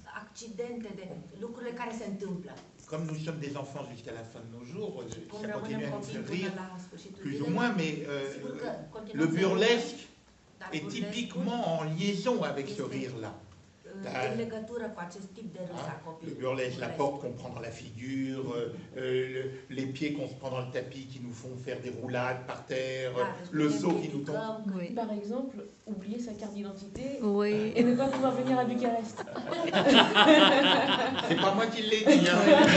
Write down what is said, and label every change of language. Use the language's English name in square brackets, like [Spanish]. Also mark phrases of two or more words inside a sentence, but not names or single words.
[Romanian] accidente, de lucrurile care se întâmplă. [French] Comme nous sommes des enfants jusqu'à la fin de nos jours, [Romanian] Cum [French] ça [Romanian] rămânem [French] continue à nous [Romanian] copii [French] faire [Romanian] până [French] rire, [Romanian] la sfârșitul [French] plus ou [Romanian] zilei, [French] moins, mais [Romanian] sigur că [French] le [Romanian] continuăm să râdem, [French] burlesque [Romanian] dar [French] est [Romanian] burlescul [French] typiquement en liaison avec ce [Romanian] este [French] rire-là. [Romanian] în legătură cu acest tip de râs a [French] Le [Romanian] copilului. [French] burlesque, la porte qu'on prend dans la figure, les pieds qu'on se prend dans le tapis qui nous font faire des roulades par terre, le saut qui nous tombe. Oui. Par exemple, oublier sa carte d'identité Oui. et ne pas pouvoir venir à Bucarest. C'est pas moi qui l'ai dit. Hein.